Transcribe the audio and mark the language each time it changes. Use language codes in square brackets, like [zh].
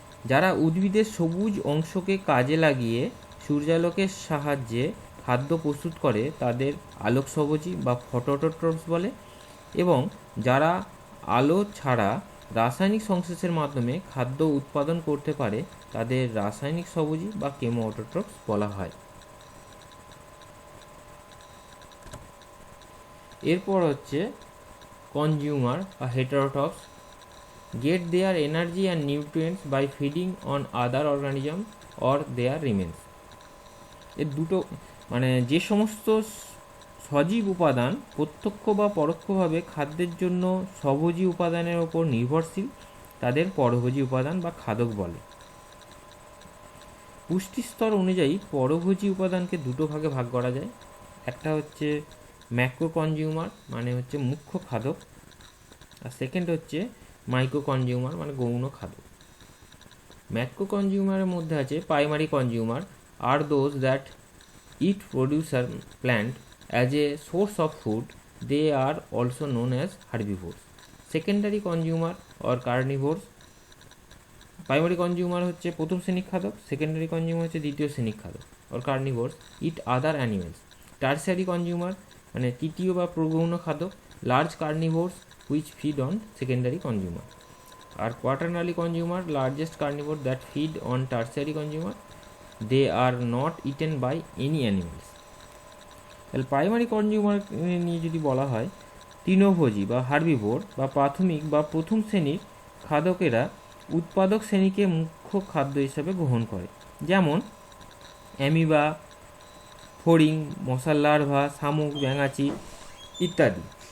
[bn] যারা উদ্ভিদের সবুজ অংশকে কাজে লাগিয়ে সূর্যালোকের সাহায্যে খাদ্য প্রস্তুত করে তাদের আলোকস্বভোজী বা ফটোঅটোট্রফস বলে, এবং যারা আলো ছাড়া রাসায়নিক সংশ্লেষের মাধ্যমে খাদ্য উৎপাদন করতে পারে তাদের রাসায়নিক স্বভোজী বা কেমোঅটোট্রফস বলা হয়। এরপর হচ্ছে [en] Consumer বা heterotrophs, get their energy and nutrients by feeding on other organism or their remains। [bn] এর দুটো মানে যে সমস্ত সজীব উপাদান প্রত্যক্ষ বা পরোক্ষভাবে খাদ্যের জন্য স্বভোজী উপাদানের ওপর নির্ভরশীল তাদের পরভোজী উপাদান বা খাদক বলে। পুষ্টিস্তর অনুযায়ী পরভোজী উপাদানকে দুটো ভাগে ভাগ করা যায়। একটা হচ্ছে ম্যাক্রো কনজিউমার মানে হচ্ছে মুখ্য খাদক, আর সেকেন্ড হচ্ছে মাইক্রো কনজিউমার মানে গৌণ খাদ্য। [en] macro কনজিউমারের [bn] মধ্যে আছে [en] Primary consumer আর those that eat producer plant as a source of food, they are also known as herbivores. Secondary consumer or carnivores, primary consumer [bn] হচ্ছে প্রথম শ্রেণীর খাদক, [en] secondary consumer [bn] হচ্ছে দ্বিতীয় শ্রেণীর খাদক [en] Or carnivores, eat other animals. Tertiary consumer [bn] মানে তৃতীয় বা প্রগৌণ খাদক, [en] Large carnivores which feed on secondary consumer. Are quaternary consumer, largest carnivore that feed on tertiary consumer. They are not eaten by any animals. [bn] তাহলে primary consumer নিয়ে যদি বলা হয়, তৃণভোজী বা হার্বিভোর বা প্রাথমিক বা প্রথম শ্রেণীর খাদকেরা উৎপাদক শ্রেণীকে মুখ্য খাদ্য হিসাবে গ্রহণ করে, যেমন অ্যামিবা, ফড়িং, মশার লার্ভা, শামুক, ব্যাঙাচি ইত্যাদি।